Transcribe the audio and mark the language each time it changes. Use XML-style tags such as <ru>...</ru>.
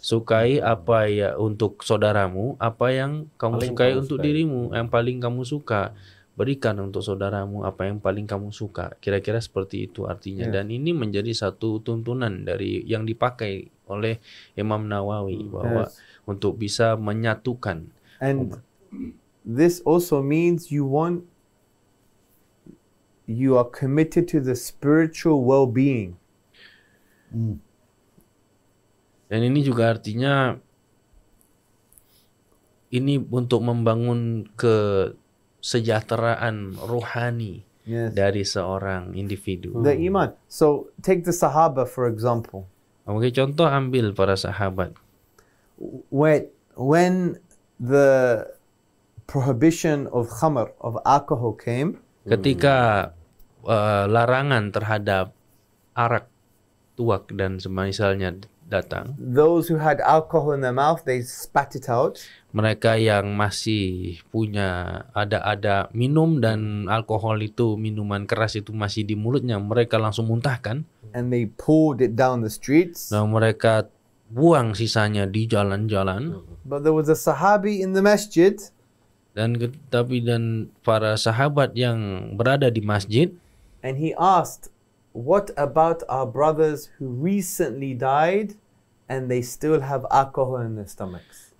<id>Sukai apa ya untuk saudaramu, apa yang kamu sukai untuk dirimu, yang paling kamu suka. Berikan untuk saudaramu apa yang paling kamu suka. Kira-kira seperti itu artinya. Dan ini menjadi satu tuntunan dari yang dipakai oleh Imam Nawawi bahwa untuk bisa menyatukan.</id> <en>And this also means you are committed to the spiritual well-being.</en> <id>Dan ini juga artinya ini untuk membangun kesejahteraan rohani dari seorang individu.</id> <en>The iman. So take the Sahaba for example.</en> <id>Oke, contoh ambil para sahabat.</id> <en>When the prohibition of khamr, of alcohol came,</en> <id>ketika larangan terhadap arak, tuak dan semisalnya datang,</id> <en>those who had alcohol in their mouth, they spat it out.</en> <id>Mereka yang masih punya ada minum dan alkohol itu, minuman keras itu masih di mulutnya, mereka langsung muntahkan.</id> <en>And they poured it down the streets.</en> <id>Dan mereka buang sisanya di jalan-jalan.</id> <en>But there was a Sahabi in the masjid.</en> <id>Dan para sahabat yang berada di masjid.</id> <en>And he asked, what about our brothers who recently died and they still have alcohol in their stomachs?</en>